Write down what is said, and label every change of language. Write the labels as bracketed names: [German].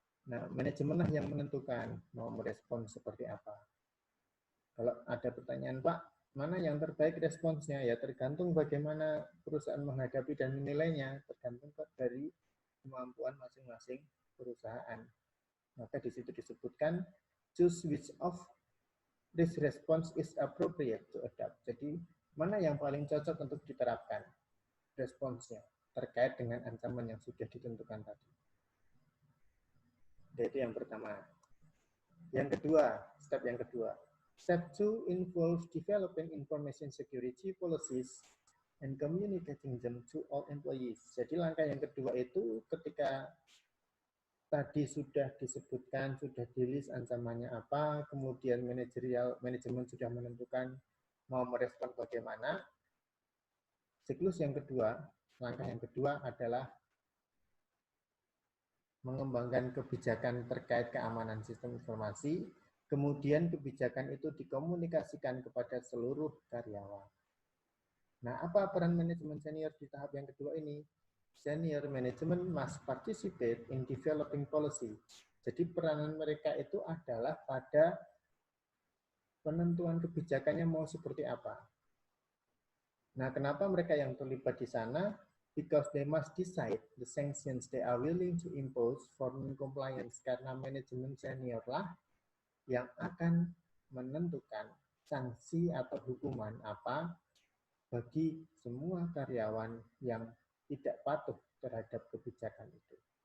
[Indonesian] Nah, manajemen lah yang menentukan mau merespon seperti apa. Kalau ada pertanyaan, Pak, mana yang terbaik responsnya? Ya tergantung bagaimana perusahaan menghadapi dan menilainya, tergantung dari kemampuan masing-masing perusahaan. Maka di situ disebutkan [English] choose which of this response is appropriate to adapt. [Indonesian] Jadi mana yang paling cocok untuk diterapkan responsnya terkait dengan ancaman yang sudah ditentukan tadi. Jadi yang pertama. Yang kedua, step yang kedua. [English] Step 2 involves developing information security policies and communicating them to all employees. [Indonesian] Jadi langkah yang kedua itu ketika tadi sudah disebutkan, sudah di-list ancamannya apa, kemudian manajemen sudah menentukan mau merespon bagaimana. Siklus yang kedua, langkah yang kedua adalah mengembangkan kebijakan terkait keamanan sistem informasi, kemudian kebijakan itu dikomunikasikan kepada seluruh karyawan. Nah, apa peran manajemen senior di tahap yang kedua ini? [English] Senior management must participate in developing policy. [Indonesian] Jadi peranan mereka itu adalah pada penentuan kebijakannya mau seperti apa. Nah, kenapa mereka yang terlibat di sana? [English] Because they must decide the sanctions they are willing to impose for non-compliance. [Indonesian] Karena manajemen senior lah yang akan menentukan sanksi atau hukuman apa bagi semua karyawan yang tidak patuh terhadap kebijakan itu.